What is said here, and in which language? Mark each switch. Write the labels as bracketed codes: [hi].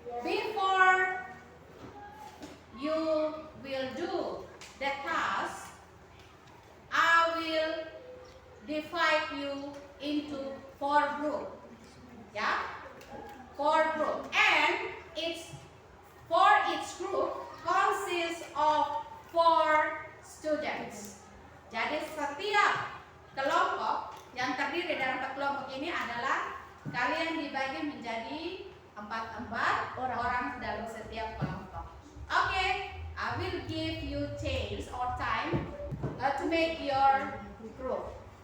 [en] Before you will do the task, I will divide you into 4 groups. Yeah? 4 groups. And for each group consists of 4 students. [id] Jadi setiap kelompok yang terdiri dari 4 kelompok ini adalah kalian dibagi menjadi 4 orang dalam setiap kelompok. [en] Okay, I will give you chance or time to make your group.